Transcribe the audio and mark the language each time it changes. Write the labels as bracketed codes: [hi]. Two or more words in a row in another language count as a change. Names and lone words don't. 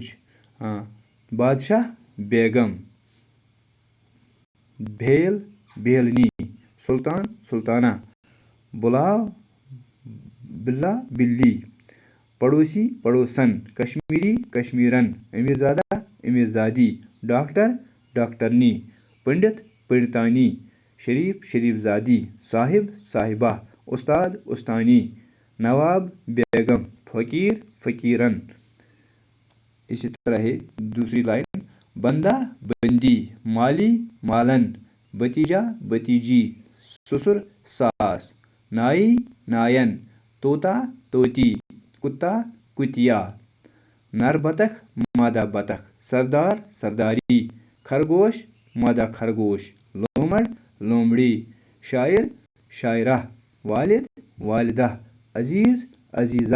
[ur] بادشاہ, بیگم. بھیل, بیلنی. سلطان, سلطانہ. بلاو, بلا, بلی. پڑوسی, پڑوسن. کشمیری, کشمیرن. امیرزادہ, امیرزادی. ڈاکٹر, ڈاکٹرنی. پنڈت, پنڈتانی. شریف, شریف زادی. صاحب, صاحبہ. استاد, استانی. نواب, بیگم. فقیر, فقیرن. اسی طرح ہے دوسری لائن. بندہ, بندی. مالی, مالن. بتیجا, بتیجی. سسر, ساس. نائی, ناین. طوطا, طوطی. کتا, کتیا. نر بطخ, مادہ بطخ. سردار, سرداری. خرگوش, مادہ خرگوش. لومڑ, لومڑی. شاعر, شاعرہ. والد, والدہ. عزیز, عزیزہ.